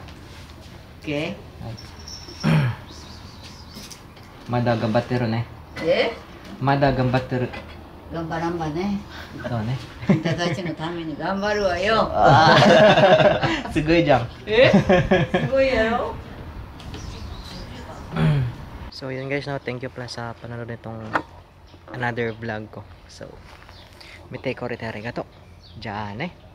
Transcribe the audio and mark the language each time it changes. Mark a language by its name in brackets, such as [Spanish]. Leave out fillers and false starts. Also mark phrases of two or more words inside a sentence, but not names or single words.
[English] OK? [Japanese] まだ頑張ってるね。えまだ頑張ってる。頑張らんばね。そうね。あんたたちのために頑張るわよ。すごいじゃん。えすごいやろ [Filipino] So yun guys, no, [English] thank you [Filipino] pala sa panonood nitong [English] another vlog [Filipino] ko. So, mite ko rin arigato. Diyan eh.